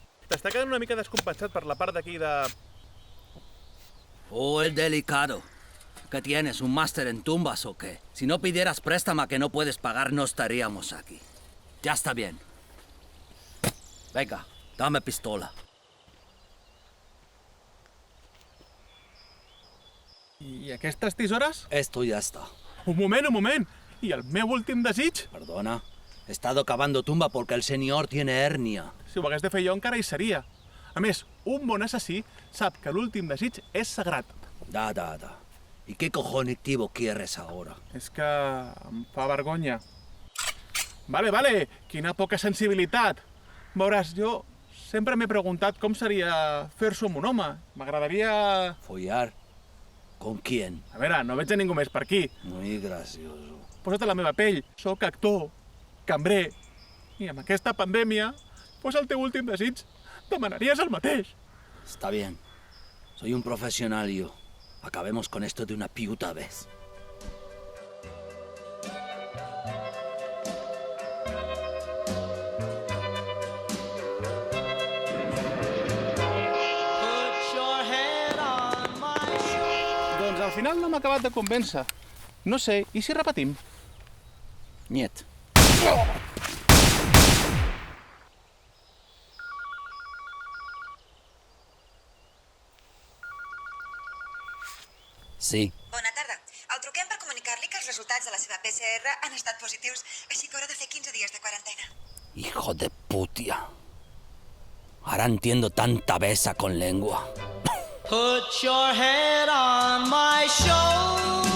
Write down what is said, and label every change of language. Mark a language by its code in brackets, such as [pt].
[ca] T'està quedant una mica descompensat per la part d'aquí de... [es] Oh, el delicado. ¿Qué tienes, un máster en tumbas o qué? Si no pidieras préstamo que no puedes pagar, no estaríamos aquí. Ya está bien. Venga, dame pistola. [ca] I aquestes tisores? [es] Esto ya está. [ca] Un moment. I el meu últim desig? [es] Perdona. He estado cavando tumba porque el señor tiene hernia. [ca] Si ho hagués de fer jo encara hi seria. A més, un bon assassí sap que l'últim desig és sagrat. [ru] Da. [es] ¿Y qué cojonitivo quieres ahora? [ca] És que em fa vergonya. Vale, quina poca sensibilitat. Veuràs, jo sempre m'he preguntat com seria fer-s'ho amb un home. M'agradaria... [es] Follar. ¿Con quién? [ca] A veure, no veig a ningú més per aquí. [es] Muy gracioso. [ca] Posa't a la meva pell. Soc actor, cambrer. I amb aquesta pandèmia, pues el teu últim desig demanaries el mateix. [es] Está bien. Soy un profesional yo. Acabemos con esto de una puta vez. [ca] Pues al final no m'ha acabat de convèncer. No sé, i si repetim? [ru] Niet. [ca] Sí. Bona tarda. El truquem per comunicar-li que els resultats de la seva PCR han estat positius, així que haurà de fer 15 dies de quarantena. [es] Hijo de putia. Ahora entiendo tanta besa con lengua. [en] Put your head on my shoulder.